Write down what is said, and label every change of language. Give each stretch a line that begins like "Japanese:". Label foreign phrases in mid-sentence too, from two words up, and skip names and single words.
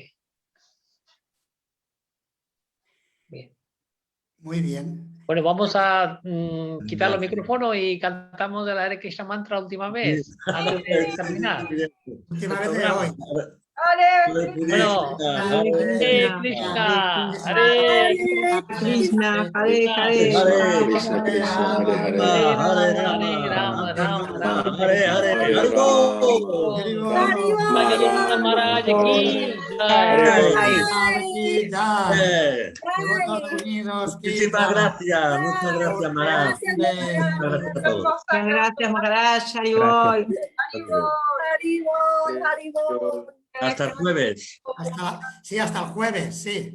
Spanish: Bien. Muy bien. Bueno, vamos a quitar los micrófonos y cantamos el Hare Krishna Mantra última vez, antes de terminar. Última vez de hoy. Bueno, Hare Krishna, Hare Krishna, Hare Hare, Hare Krishna, Krishna, Hare Hare. Hare Rama, Rama Rama, Hare Hare. Bhagavad Maharaj ki Aquí ya. Devotos unidos. Muchísimas gracias. Muchas gracias, Mara. Muchas gracias a todos. Muchas gracias, Maharaj, Haribol. Hasta el jueves. Hasta el jueves, sí.